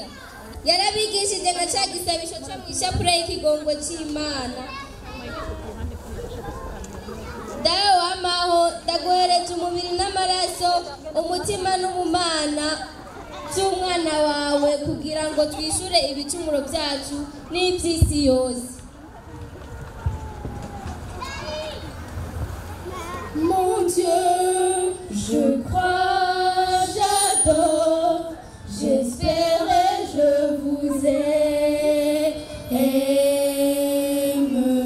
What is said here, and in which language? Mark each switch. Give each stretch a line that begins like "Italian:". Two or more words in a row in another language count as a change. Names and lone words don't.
Rundi: Yarabigishije na cya gisabisho cyo mu ishapure y'ikigongo cy'Imana. Dawe wamaho ndaguhereje umubiri n'amaraso, umutima n'ubumana by'umwana wawe kugira ngo twishure ibicumuro byacu n'iby'isi yose.
French: Mon Dieu, je crois, j'adore, j'espère et je vous aime.